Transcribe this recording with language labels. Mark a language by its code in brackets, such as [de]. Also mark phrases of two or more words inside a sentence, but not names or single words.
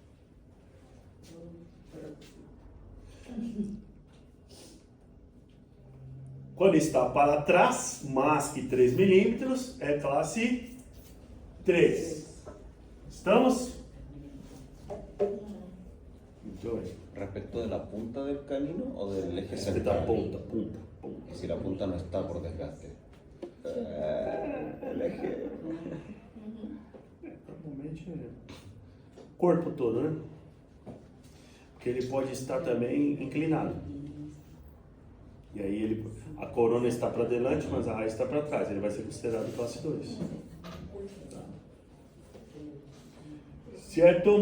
[pt] Quando está para trás, mais que 3 milímetros, é classe 3. Estamos? Muito bem. [es] ¿Respecto de la punta del canino o del eje Este central? [pt] da ponta, punta, ponta. [es] Y si la punta no está por desgaste. El eje. [pt] Normalmente é corpo todo, né? Porque ele pode estar também inclinado. E aí a corona está [es] para delante, [pt] mas a raiz está para trás. Ele vai ser considerado classe 2. Certo?